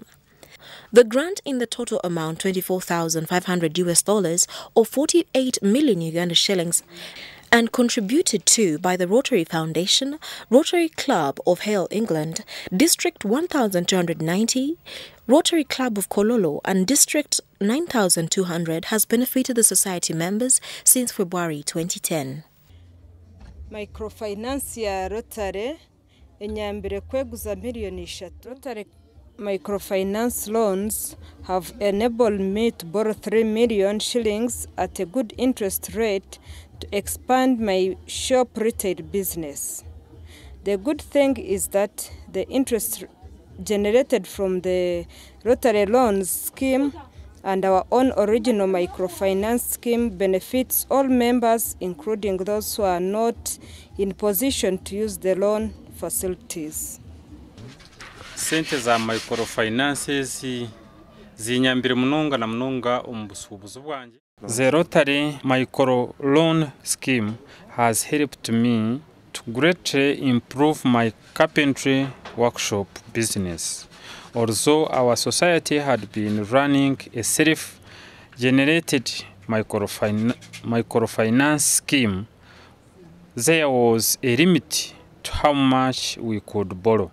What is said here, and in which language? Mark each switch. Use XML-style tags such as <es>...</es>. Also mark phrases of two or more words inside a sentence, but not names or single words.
<en>The grant in the total amount $24,500 or 48 million Uganda shillings and contributed to by the Rotary Foundation, Rotary Club of Hale, England, District 1290, Rotary Club of Kololo and District 9200 has benefited the society members since February 2010.</en> <nyn>Microfinance ya Rotary enyambire kweguza miliyoni 3.</nyn> <en>Rotary microfinance loans have enabled me to borrow 3 million shillings at a good interest rate to expand my shop retail business. The good thing is that the interest generated from the Rotary loans scheme and our own original microfinance scheme benefits all members, including those who are not in position to use the loan facilities.</en> <nyn>Sente za microfinances zinyambire munonga na munonga omubusubuzu bwanje.</nyn> <en>The Rotary micro loan scheme has helped me to greatly improve my carpentry workshop business. Although our society had been running a self-generated microfinance scheme, there was a limit to how much we could borrow.</en>